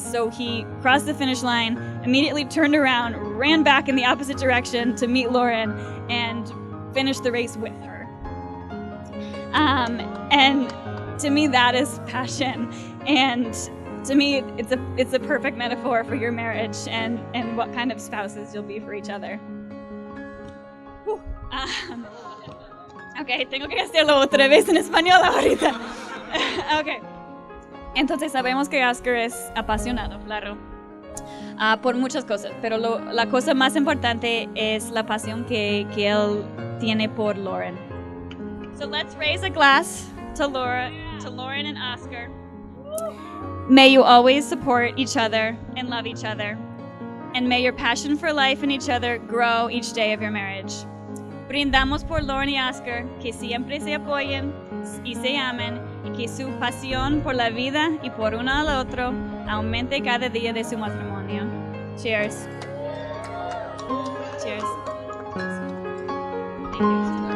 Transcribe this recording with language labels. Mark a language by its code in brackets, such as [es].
[en] So he crossed the finish line, immediately turned around, ran back in the opposite direction to meet Lauren and finish the race with her. And to me, that is passion. And to me, it's a perfect metaphor for your marriage and what kind of spouses you'll be for each other. [es] Ok, tengo que hacerlo otra vez en español ahorita. Ok. Entonces sabemos que Oscar es apasionado, claro, por muchas cosas, pero la cosa más importante es la pasión que él tiene por Lauren. [en] So let's raise a glass to Lauren and Oscar. May you always support each other and love each other. And may your passion for life and each other grow each day of your marriage. [es] Brindamos por Lauren y Oscar, que siempre se apoyen y se amen, y que su pasión por la vida y por uno al otro aumente cada día de su matrimonio. [en] Cheers. Cheers. Thank you.